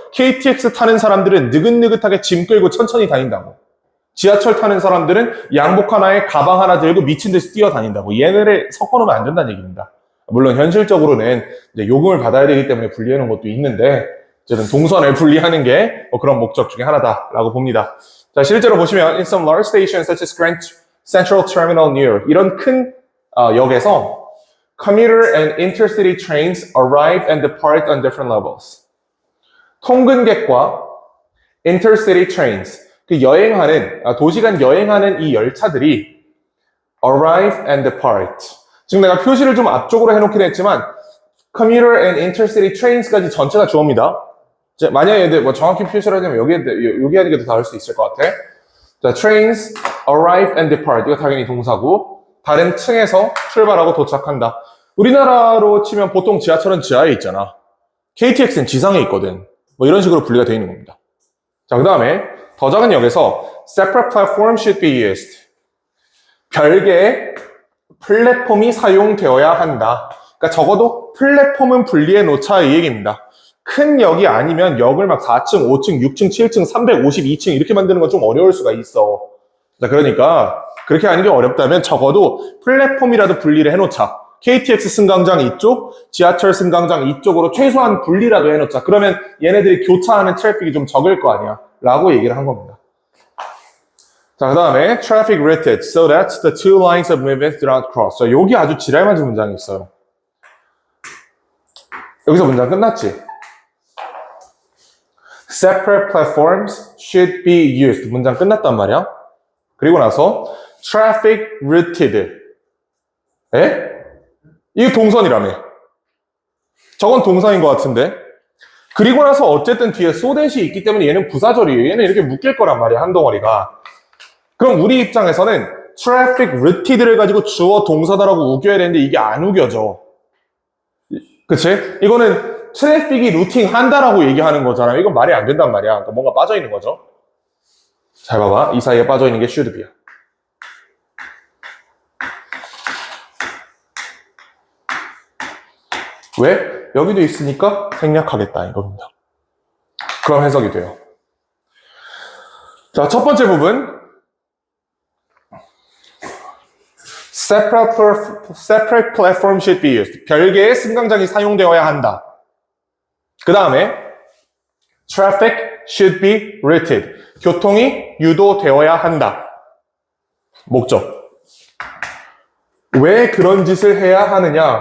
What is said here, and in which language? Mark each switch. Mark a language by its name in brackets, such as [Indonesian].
[Korean] KTX 타는 사람들은 느긋느긋하게 짐 끌고 천천히 다닌다고. 지하철 타는 사람들은 양복 하나에 가방 하나 들고 미친 듯이 뛰어다닌다고. 얘네를 섞어놓으면 안 된다는 얘기입니다. 물론 현실적으로는 이제 요금을 받아야 되기 때문에 분리하는 것도 있는데 어쨌든 동선을 분리하는 게 그런 목적 중에 하나다라고 봅니다. 자, 실제로 보시면 [English] in some large stations such as Grand Central Terminal near [Korean] 이런 큰 역에서 [English] commuter and intercity trains arrive and depart on different levels. [Korean] 통근객과 intercity trains, 그 여행하는, 도시간 여행하는 이 열차들이 [English] arrive and depart. [Korean] 지금 내가 표시를 좀 앞쪽으로 해놓긴 했지만 [English] commuter and intercity trains [Korean] 까지 전체가 주어입니다. 만약에 뭐 정확히 표시를 하자면 여기 하는 게 더 나을 수 있을 것 같아. [English] 자, trains arrive and depart. [Korean] 이거 당연히 동사고 다른 층에서 출발하고 도착한다. 우리나라로 치면 보통 지하철은 지하에 있잖아. KTX는 지상에 있거든. 뭐 이런 식으로 분리가 되어 있는 겁니다. 자, 그 다음에 더 작은 역에서 [English] separate platform should be used. [Korean] 별개의 플랫폼이 사용되어야 한다. 그러니까 적어도 플랫폼은 분리해 놓자 이 얘기입니다. 큰 역이 아니면 역을 막 4층, 5층, 6층, 7층, 352층 이렇게 만드는 건 좀 어려울 수가 있어. 자, 그러니까 그렇게 하는 게 어렵다면 적어도 플랫폼이라도 분리를 해놓자. KTX 승강장 이쪽, 지하철 승강장 이쪽으로 최소한 분리라도 해놓자. 그러면 얘네들이 교차하는 트래픽이 좀 적을 거 아니야. 라고 얘기를 한 겁니다. 자, 그 다음에 [English] traffic routed so that the two lines of movement do not cross. [Korean] 자, 여기 아주 지랄맞은 문장이 있어요. 여기서 문장 끝났지? [English] Separate platforms should be used. [Korean] 문장 끝났단 말이야. 그리고 나서 traffic routed. 에? 이게 동선이라며. 저건 동사인 것 같은데. 그리고 나서 어쨌든 뒤에 so that이 있기 때문에 얘는 부사절이에요. 얘는 이렇게 묶일 거란 말이야, 한 덩어리가. 그럼 우리 입장에서는 traffic routed를 가지고 주어 동사다라고 우겨야 되는데 이게 안 우겨져. 그치? 이거는 트래픽이 루팅 한다라고 얘기하는 거잖아요. 이건 말이 안 된단 말이야. 그러니까 뭔가 빠져있는 거죠. 잘 봐봐. 이 사이에 빠져있는 게 should be야. 왜? 여기도 있으니까 생략하겠다 이겁니다. 그럼 해석이 돼요. 자, 첫 번째 부분. [English] Separate platform should be used. [Korean] 별개의 승강장이 사용되어야 한다. 그 다음에 [English] traffic should be routed. [Korean] 교통이 유도되어야 한다. 목적. 왜 그런 짓을 해야 하느냐?